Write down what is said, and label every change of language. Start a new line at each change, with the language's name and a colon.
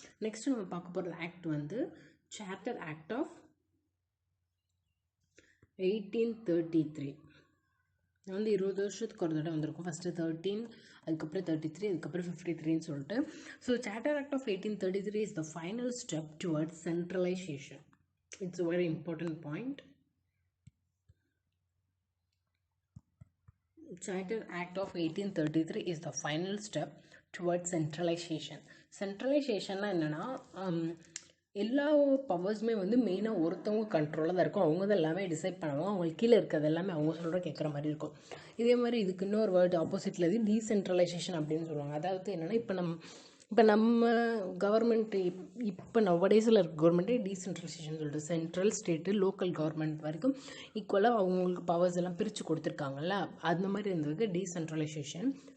Tamil: Next நம்ம பார்க்க போகிற ஆக்ட் வந்து சார்ட்டர் ஆக்ட் ஆஃப் 1833. வந்து 20 வருஷத்துக்கு ஒரு தடவை வந்திருக்கும். ஃபஸ்ட்டு 13, அதுக்கப்புறம் 33, அதுக்கப்புறம் 53ன்னு சொல்லிட்டு.
English: So charter act of 1833 is the final step towards centralization. It's a very important point. Charter Act of 1833 is the final step towards centralization.
Tamil: Centralization என்னன்னா எல்லா பவர்ஸுமே வந்து மெயினாக ஒருத்தவங்க கண்ட்ரோலாக தான் இருக்கும், அவங்க தான் எல்லாமே டிசைட் பண்ணுவாங்க, அவங்களுக்கு கீழே இருக்கிறது எல்லாமே அவங்க சொல்கிற கேட்குற மாதிரி இருக்கும். இதே மாதிரி இதுக்கு இன்னொரு வேர்டு ஆப்போசிட்டில் இது டீசென்ட்ரலைசேஷன் அப்படின்னு சொல்லுவாங்க. அதாவது என்னென்னா இப்போ நம்ம கவர்மெண்ட் இப்போ நவடேஸில் இருக்க கவர்மெண்ட்டே டீசென்ட்ரலைசேஷன் சொல்லிட்டு சென்ட்ரல் ஸ்டேட்டு லோக்கல் கவர்மெண்ட் வரைக்கும் ஈக்குவலாக அவங்களுக்கு பவர்ஸ் எல்லாம் பிரித்து கொடுத்துருக்காங்கல்ல, அந்த மாதிரி இருந்ததுக்கு டீசென்ட்ரலைசேஷன்.